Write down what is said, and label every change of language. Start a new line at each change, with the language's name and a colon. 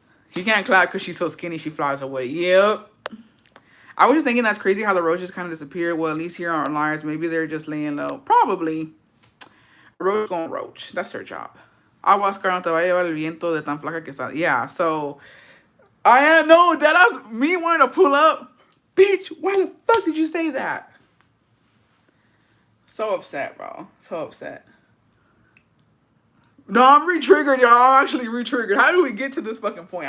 English: He can't clap because she's so skinny she flies away. Yep. I was just thinking that's crazy how the roaches kind of disappeared. Well, at least here on Liars, maybe they're just laying low. Probably. Roach gonna roach. That's her job.
Spanish: Oscar no te va a llevar el viento de tan flaca que está.
English: Yeah, so I know that's me wanting to pull up. Bitch, why the fuck did you say that? So upset, bro. So upset. No, I'm re-triggered, y'all. I'm actually re-triggered. How do we get to this fucking point?